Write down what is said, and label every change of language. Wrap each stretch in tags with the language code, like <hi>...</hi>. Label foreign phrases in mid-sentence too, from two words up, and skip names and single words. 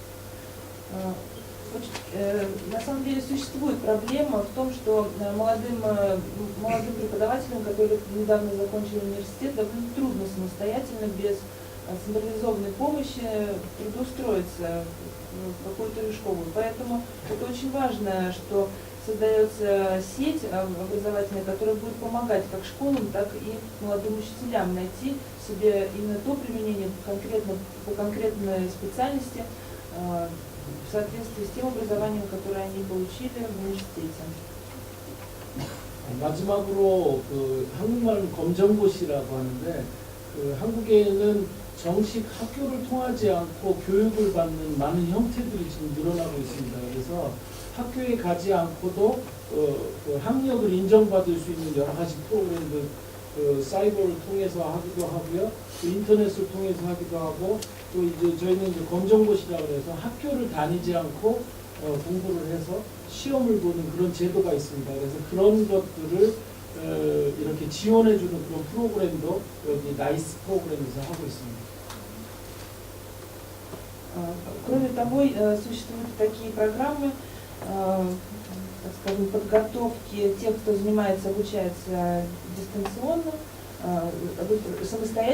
<ru>На самом деле существует проблема в том, что молодым преподавателям, которые недавно закончили университет, довольно трудно самостоятельно, без централизованной помощи трудоустроиться в какую-то школу. Поэтому это очень важно, что создается сеть образовательная, которая будет помогать как школам, так и молодым учителям найти себе именно то применение по конкретной специальности, в соответствии с тем образованием, которое они получили в университете.</ru> <ko>마지막으로 그 한국말은 검정고시라고 하는데, 그 한국에는 정식 학교를 통하지 않고 교육을 받는 많은 형태들이 지금 늘어나고 있습니다. 그래서 학교에 가지 않고도 그 학력을 인정받을 수 있는 여러 가지 프로그램들, 그 사이버를 통해서 하기도 하고요, 또 인터넷을 통해서 하기도 하고, 또 이제 저희는 이제 검정고시라고 해서 학교를 다니지 않고 공부를 해서 시험을 보는 그런 제도가 있습니다. 그래서 그런 것들을 이렇게 지원해주는 그런 프로그램도 여기 나이스 프로그램에서 하고 있습니다.</ko> <ru>Кроме того, существуют такие программы, так скажем, подготовки тех, кто занимается, обучается дистанционно, самостоятельно.</ru>